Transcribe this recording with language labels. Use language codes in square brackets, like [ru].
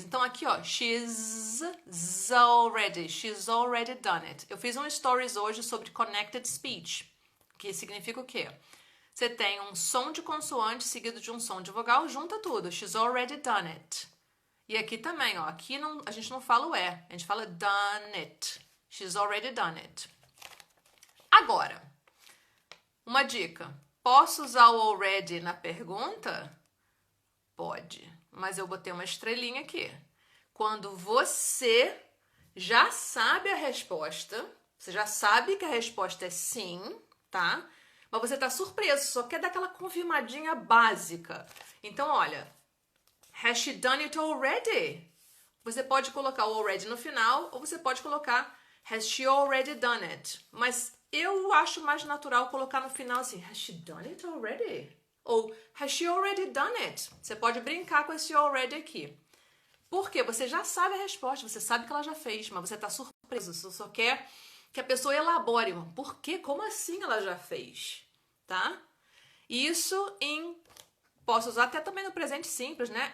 [pt] Então, aqui, ó, [en] she's already done it. [pt] Eu fiz um stories hoje sobre connected speech, que significa o quê? Você tem um som de consoante seguido de um som de vogal, junta tudo. [en] She's already done it. [pt] E aqui também, ó, aqui a gente não fala o a gente fala done it. [en] She's already done it. [pt] Agora, uma dica. Posso usar o already na pergunta? Pode, mas eu botei uma estrelinha aqui. Quando você já sabe a resposta, você já sabe que a resposta é sim, tá? Mas você tá surpreso, só quer dar aquela confirmadinha básica. Então, olha, [en] has she done it already? [pt] Você pode colocar o already no final, ou você pode colocar [en] has she already done it? [pt] Mas eu acho mais natural colocar no final assim, [en] has she done it already? Ou has she already done it? [pt] Você pode brincar com esse already aqui. Por quê? Você já sabe a resposta, você sabe que ela já fez, mas você tá surpreso, você só quer que a pessoa elabore. Por quê? Como assim ela já fez? Tá? Isso posso usar até também no presente simples, né?